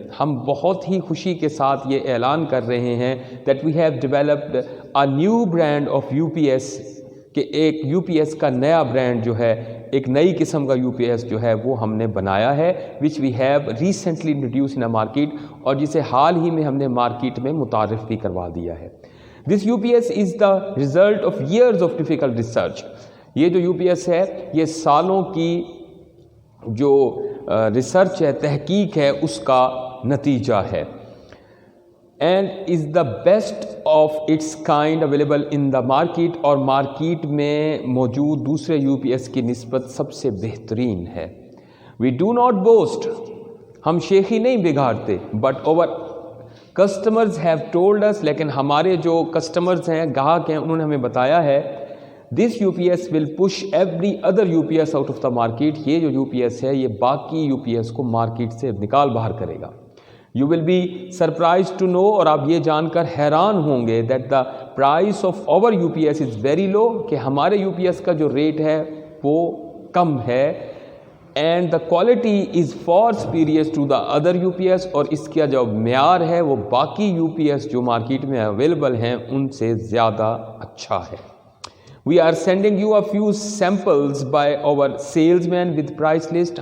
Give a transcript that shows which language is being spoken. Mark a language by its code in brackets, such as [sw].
[ur] ہم بہت ہی خوشی کے ساتھ یہ اعلان کر رہے ہیں [en] that we have developed a new brand of UPS، [ur] کہ ایک UPS کا نیا برانڈ جو ہے، ایک نئی قسم کا UPS جو ہے وہ ہم نے بنایا ہے [en] which we have recently introduced in a market، [ur] اور جسے حال ہی میں ہم نے مارکیٹ میں متعارف بھی کروا دیا ہے. [en] This UPS is the result of years of difficult research. [ur] یہ جو UPS ہے یہ سالوں کی جو ریسرچ ہے، تحقیق ہے، اس کا نتیجہ ہے. [en] and is the best of its kind available in the market, [ur] اور مارکیٹ میں موجود دوسرے UPS کی نسبت سب سے بہترین ہے. [en] we do not boast, [ur] ہم شیخی نہیں بگاڑتے، [en] but our customers have told us, [ur] لیکن ہمارے جو کسٹمرز ہیں، گاہک ہیں، انہوں نے ہمیں بتایا ہے [en] This UPS will push every other UPS out of the market. [ur] یہ جو UPS ہے یہ باقی UPS کو مارکیٹ سے نکال باہر کرے گا. [en] You will be surprised to know، [ur] اور آپ یہ جان کر حیران ہوں گے [en] that the price of our UPS is very low، [ur] کہ ہمارے UPS کا جو ریٹ ہے وہ کم ہے. [en] and the quality is far superior to the other UPS، [ur] اور اس کا جو معیار ہے وہ باقی UPS جو مارکیٹ میں اویلیبل ہیں ان سے زیادہ اچھا ہے. [en] We are sending you a few samples by our salesman with price list.